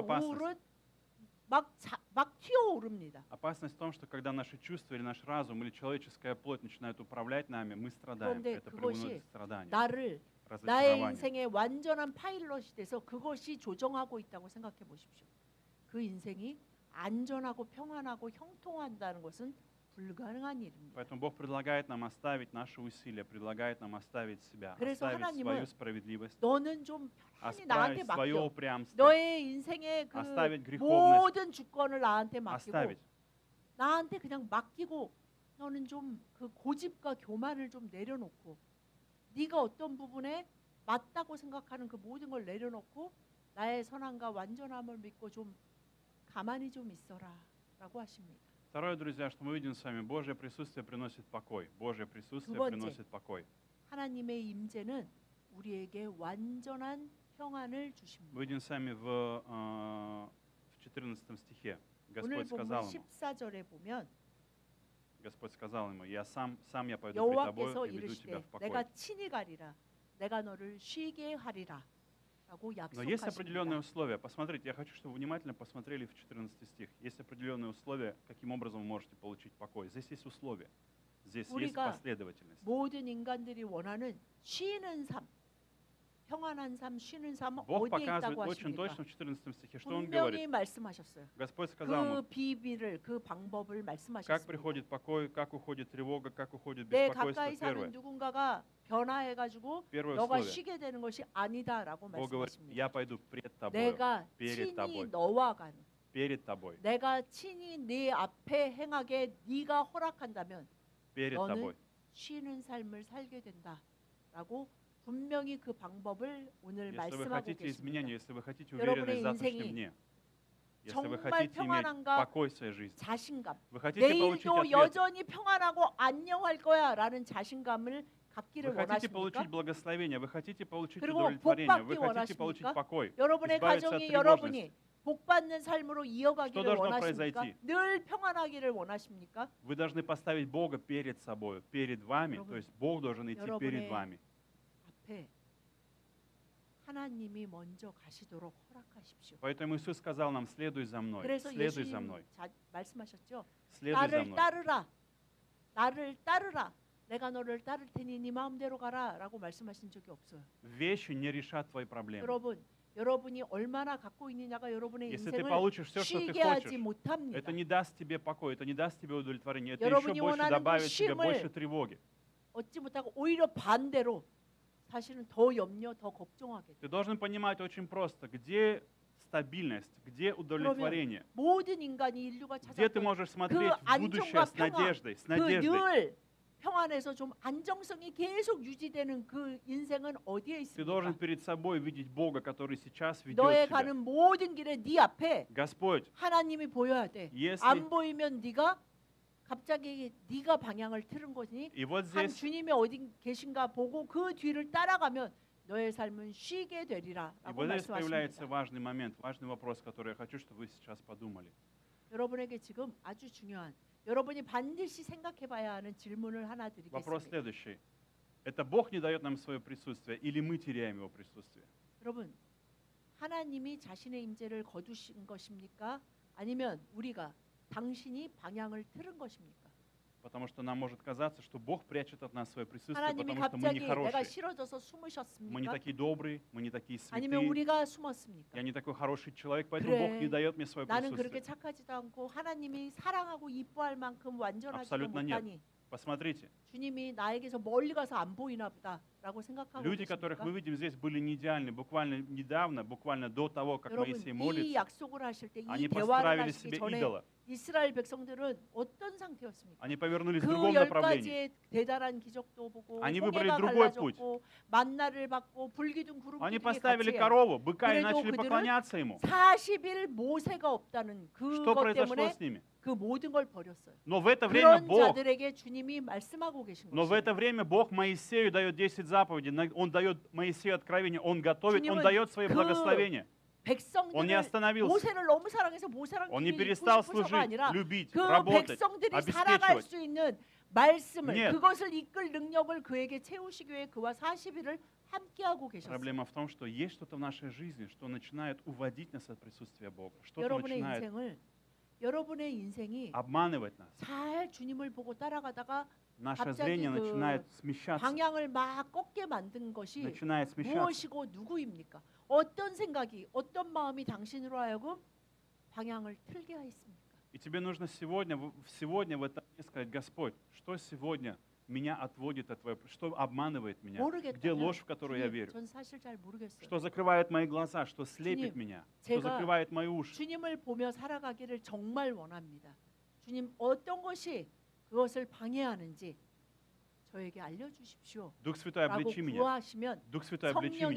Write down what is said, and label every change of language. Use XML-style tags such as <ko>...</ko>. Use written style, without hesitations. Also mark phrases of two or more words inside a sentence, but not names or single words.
<ru>opasность?</ru> <ko>우울은 막 튀어오릅니다.</ko> <ru>Опасность в том, что когда наши чувства или наш разум или человеческая плоть начинают управлять нами, мы страдаем.</ru> <ko>그런데</ko> <ru>Это</ru> <ko>그것이</ko> <ru>приводит к страданию,</ru> <ko>나의 разочарованию. 인생의 완전한 파일럿이 돼서 그것이 조정하고 있다고 생각해 보십시오. 그 인생이 안전하고 평안하고 형통한다는 것은 불가능한 일입니다.</ko> <ru>Поэтому Бог предлагает нам оставить наши усилия, предлагает нам оставить себя,</ru> <ko>그래서</ko> <ru>оставить</ru> <ko>하나님은</ko> <ru>свою справедливость,</ru> <ko>너는 좀 편히 나한테</ko> <ru>оставить свое</ru> <ko>맡겨.</ko> <ru>упрямство,</ru> <ko>너의 인생의 그</ko> <ru>оставить греховность,</ru> <ko>모든 주권을 나한테 맡기고</ko> <ru>оставить.</ru> <ko>나한테 그냥 맡기고 너는 좀 그 고집과 교만을 좀 내려놓고 네가 어떤 부분에 맞다고 생각하는 그 모든 걸 내려놓고 나의 선함과 완전함을 믿고 좀 가만히 좀 있어라라고 하십니다.</ko> <ru>Второе, друзья, что мы видим с вами, Божье присутствие приносит покой. Божье присутствие</ru> <ko>두 번째.</ko> <ru>приносит покой.</ru> <ko>하나님의 임재는 우리에게 완전한 평안을 주십니다.</ko> <ru>Мы видим с вами в 14 стихе.</ru> <ko>오늘</ko> <ru>Господь</ru> <ko>본문</ko> <ru>сказал ему,</ru> <ko>14절에 보면</ko> <ru>Господь сказал ему, сам я пойду пред тобою</ru> <ko>여호와께서</ko> <ru>и веду тебя</ru> <ko>이르시되</ko> <ru>в покой.</ru> <ko>내가 친히 가리라 내가 너를 쉬게 하리라 라고</ko> <ru>Но есть определенные</ru> <ko>약속하십니다.</ko> <ru>условия. Посмотрите, я хочу, чтобы вы внимательно посмотрели в 14 стих. Есть определенные условия, каким образом вы можете получить покой. Здесь есть условия. Здесь есть</ru> <ko>우리가</ko> <ru>последовательность.</ru> <ko>모든 인간들이 원하는 쉬는 삶, 평안한 삶, 쉬는 삶은</ko> <ru>Бог</ru> <ko>어디에</ko> <ru>показывает</ru> <ko>있다고</ko> <ru>очень</ru> <ko>하십니까?</ko> <ru>точно в 14 стихе, что Он</ru> <ko>분명히</ko> <ru>говорит.</ru> <ko>말씀하셨어요.</ko> <ru>Господь сказал</ru> <ko>그</ko> <ru>ему,</ru> <ko>비밀을, 그 방법을</ko> <ru>как</ru> <ko>말씀하셨습니다.</ko> <ru>приходит покой, как уходит тревога, как уходит</ru> <ko>내</ko> <ru>беспокойство.</ru> <ko>가까이 사는</ko> <ru>Первое.</ru> <ko>누군가가 변화해가지고</ko> <ru>Первое</ru> <ko>너가</ko> <ru>условие.</ru> <ko>쉬게 되는 것이 아니다라고</ko> <ru>Бог говорит,</ru> <ko>말씀하십니다.</ko> <ru>я пойду пред тобой,</ru> <ko>내가</ko> <ru>перед</ru> <ko>친히</ko> <ru>тобой,</ru> <ko>너와 가는</ko> <ru>перед тобой,</ru> <ko>내가 친히 네 앞에 행하게 네가 허락한다면</ko> <ru>перед</ru> <ko>너는</ko> <ru>тобой.</ru> <ko>쉬는 삶을 살게 된다라고 분명히 그 방법을 오늘</ko> <ru>Если вы</ru> <ko>말씀하고</ko> <ru>хотите</ru> <ko>계십니다.</ko> <ru>изменения, если вы хотите</ru> <ko>여러분의</ko> <ru>уверенность в завтрашнем</ru> <ko>인생이</ko> <ru>дне, если вы</ru> <ko>정말</ko> <ru>хотите иметь</ru> <ko>평안함과</ko> <ru>покой в своей жизни,</ru> <ko>자신감,</ko> <ru>вы хотите получить</ru> <ko>내일도</ko> <ru>ответ,</ru> <ko>여전히 평안하고 안녕할 거야라는 자신감을 갖기를</ko> <ru>вы хотите</ru> <ko>원하십니까?</ko> <ru>получить благословение, вы хотите получить</ru> <ko>그리고</ko> <ru>удовлетворение, вы</ru> <ko>복</ko> <ru>хотите</ru> <ko>받기</ko> <ru>получить</ru> <ko>원하십니까?</ko> <ru>покой,</ru> <ko>여러분의</ko> <ru>избавиться от</ru> <ko>가정이</ko> <ru>тревожности.</ru> <ko>여러분이 복 받는 삶으로</ko> <ru>Что</ru> <ko>이어가기를</ko> <ru>должно</ru> <ko>원하십니까?</ko> <ru>произойти?</ru> <ko>늘 평안하기를 원하십니까?</ko> <ru>Вы должны поставить Бога перед собой, перед вами,</ru> <ko>여러분,</ko> <ru>то есть Бог должен идти перед</ru> <ko>여러분의</ko> <ru>вами.</ru> <ko>앞에 하나님이 먼저 가시도록 허락하십시오.</ko> <ru>Поэтому Иисус сказал нам, следуй за мной,</ru> <ko>그래서</ko> <ru>следуй за</ru> <ko>예수님</ko> <ru>мной,</ru> <ko>말씀하셨죠.</ko> <ru>следуй за</ru> <ko>나를</ko> <ru>мной.</ru> <ko>따르라. 나를 따르라. 내가 너를 따를 테니 네 마음대로 가라라고 말씀하신 적이 없어요.</ko> <ru>Вещи не решат твои проблемы.</ru> <ko>여러분이 얼마나 갖고 있느냐가 여러분의</ko> <ru>Если ты</ru> <ko>인생을</ko> <ru>получишь все, что ты</ru> <ko>쉬게 하지</ko> <ru>хочешь,</ru> <ko>못합니다.</ko> <ru>это не даст тебе покоя, это не даст тебе удовлетворения, это</ru> <ko>여러분이</ko> <ru>еще больше</ru> <ko>원하는 그</ko> <ru>добавит тебе</ru> <ko>쉼을</ko> <ru>больше тревоги.</ru> <ko>얻지 못하고 오히려 반대로 사실은 더 염려, 더 걱정하게 돼요.</ko> <ru>Ты должен понимать очень просто, где стабильность, где удовлетворение,</ru> <ko>모든 인간이 인류가</ko> <ru>где ты</ru> <ko>찾았던</ko> <ru>можешь смотреть в</ru> <ko>안정과</ko> <ru>будущее с</ru> <ko>평화,</ko> <ru>надеждой, с</ru> <ko>그</ko> <ru>надеждой.</ru> <ko>늘 평안에서 좀 안정성이 계속 유지되는 그 인생은 어디에</ko> <ru>Ты должен</ru> <ko>있습니까?</ko> <ru>перед собой видеть Бога, который сейчас ведет</ru> <ko>너의</ko> <ru>тебя.</ru> <ko>가는 모든 길에 네 앞에</ko> <ru>Господь,</ru> <ko>하나님이 보여야 돼.</ko> <ru>если...</ru> <ko>안 보이면 네가 갑자기 네가 방향을 틀은 거니</ko> <ru>И вот</ru> <ko>한</ko> <ru>здесь,</ru> <ko>주님이 어디 계신가 보고 그 뒤를 따라가면 너의 삶은 쉬게</ko> <ru>и</ru> <ko>되리라라고</ko> <ru>вот здесь появляется</ru> <ko>말씀하십니다.</ko> <ru>важный момент, важный вопрос, который я хочу, чтобы вы сейчас подумали.</ru> <ko>여러분에게 지금 아주 중요한 여러분이 반드시 생각해봐야 하는 질문을 하나</ko> <ru>Вопрос</ru> <ko>드리겠습니다.</ko> <ru>следующий. Это Бог не дает нам свое присутствие, или мы теряем Его присутствие?</ru> <ko>여러분 하나님이 자신의 임재를 거두신 것입니까? 아니면 우리가 당신이 방향을 틀은 것입니까?</ko> <ru>Потому что нам может казаться, что Бог прячет от нас свое присутствие,</ru> <ko>하나님이</ko> <ru>потому что мы</ru> <ko>갑자기</ko> <ru>не</ru> <ko>내가</ko> <ru>хорошие.</ru> <ko>싫어져서</ko> <ru>Мы не</ru> <ko>숨으셨습니까?</ko> <ru>такие добрые, мы не такие</ru> <ko>아니면</ko> <ru>святые,</ru> <ko>우리가 숨었습니까?</ko> <ru>я не такой хороший человек, поэтому Бог</ru> <ko>그래,</ko> <ru>не дает мне свое</ru> <ko>나는 그렇게</ko> <ru>присутствие.</ru> <ko>착하지도 않고 하나님이 사랑하고 이뻐할 만큼 완전하지도</ko> <ru>Абсолютно нет.</ru> <ko>못하니</ko> <ru>Посмотрите,</ru> <ko>주님이 나에게서 멀리 가서 안 보이나 보다라고 생각하고</ko> <ru>люди, которых</ru> <ko>계십니까?</ko> <ru>мы видим здесь, были не идеальны. Буквально недавно, буквально до того, как</ru> <ko>여러분</ko> <ru>Моисей</ru> <ko>이</ko> <ru>молится,</ru> <ko>약속을 하실 때 이</ko> <ru>они</ru> <ko>대화를</ko> <ru>построили</ru> <ko>하시기</ko> <ru>себе</ru> <ko>전에</ko> <ru>идола.</ru> <ko>이스라엘 백성들은 어떤 상태였습니까?</ko> <ru>Они повернулись в</ru> <ko>그</ko> <ru>другом</ru> <ko>열</ko> <ru>направлении.</ru> <ko>가지의 대단한 기적도 보고</ko> <ru>Они выбрали</ru> <ko>홍해가</ko> <ru>другой</ru> <ko>갈라졌고 만나를 받고 불기둥 구름</ko> <ru>Они</ru> <ko>기둥이</ko> <ru>поставили</ru> <ko>같이</ko> <ru>корову, быка и</ru> <ko>그래도</ko> <ru>начали</ru> <ko>그들은</ko> <ru>поклоняться ему.</ru> <ko>40일 모세가 없다는</ko> <ru>Что</ru> <ko>그것</ko> <ru>произошло</ru> <ko>때문에</ko> <ru>с ними?</ru> <ko>그 모든 걸 버렸어요.</ko> <ru>Но в это время</ru> <ko>그런</ko> <ru>Бог,</ru> <ko>자들에게 주님이 말씀하고 계신</ko> <ru>но в</ru> <ko>것이에요.</ko> <ru>это время Бог Моисею дает 10 заповедей, Он дает Моисею откровение, Он готовит, Он</ru> <ko>주님은</ko> <ru>дает свои</ru> <ko>그</ko> <ru>благословения. Он не</ru> <ko>백성들을</ko> <ru>остановился,</ru> <ko>모세를 너무 사랑해서 모세랑</ko> <ru>Он не</ru> <ko>길을 잇고</ko> <ru>перестал</ru> <ko>싶어서가</ko> <ru>служить,</ru> <ko>아니라</ko> <ru>любить,</ru> <ko>그</ko> <ru>работать,</ru> <ko>백성들이 살아갈</ko> <ru>обеспечивать.</ru> <ko>수 있는 말씀을</ko> <ru>Нет.</ru> <ko>그것을 이끌 능력을 그에게 채우시기 위해 그와 40일을 함께하고 계셨어요.</ko> <ru>Проблема в том, что есть что-то в нашей жизни, что начинает уводить нас от присутствия Бога. Что-то</ru> <ko>여러분의</ko> <ru>начинает</ru> <ko>여러분의 인생이</ko> <ru>обманывать нас.</ru> <ko>잘 주님을 보고 따라가다가</ko> <ru>Наше</ru> <ko>갑자기</ko> <ru>зрение</ru> <ko>그</ko> <ru>начинает смещаться.</ru> <ko>방향을 막 꺾게 만든 것이</ko> <ru>Начинает смещаться.</ru> <ko>무엇이고 누구입니까? 어떤 생각이, 어떤 마음이 당신으로 하여금 방향을 틀게 하였습니까?</ko> <ru>И тебе нужно сегодня в этом дне сказать: Господь, что сегодня меня отводит от Твоего, что обманывает меня, где</ru> <ko>모르겠다면</ko> <ru>ложь, в которую я верю,</ru> <ko>전 사실 잘 모르겠어요.</ko> <ru>что закрывает мои глаза, что слепит</ru> <ko>주님,</ko> <ru>меня, что</ru> <ko>제가</ko> <ru>закрывает мои уши.</ru> <ko>주님을 보며 살아가기를 정말 원합니다. 주님 어떤 것이 그것을 방해하는지 저에게 알려주십시오.</ko> <ru>Дух Святой,</ru> <ko>라고</ko> <ru>обличи меня.</ru> <ko>구하시면</ko> <ru>Дух Святой, обличи меня.</ru>